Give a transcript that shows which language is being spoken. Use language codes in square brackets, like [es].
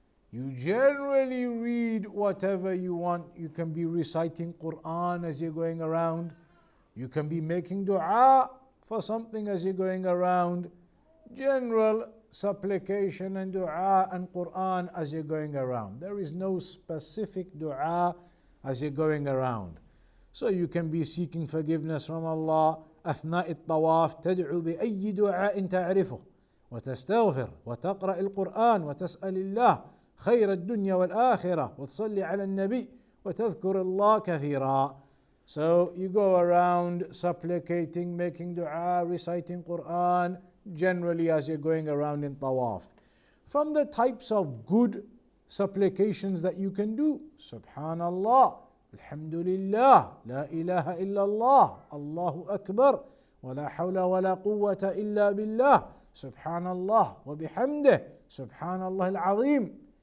[en] You generally read whatever you want. You can be reciting Qur'aan as you're going around. You can be making du'a for something as you're going around. General supplication and du'a and Qur'aan as you're going around. There is no specific du'a as you're going around. So you can be seeking forgiveness from Allah [ar] أثناء الطواف تدعو بأي دعاء تعرفه وتستغفر وتقرأ القرآن وتسأل الله خير الدنيا والآخرة وتصلي على النبي وتذكر الله كثيرا. [en] So you go around supplicating, making dua, reciting Qur'an, generally as you're going around in tawaf. From the types of good supplications that you can do, Subhanallah, Alhamdulillah, La ilaha illallah, Allahu Akbar, wa la hawla wa la quwwata illa billah, Subhanallah wa bihamdih, Subhanallah al-Azim.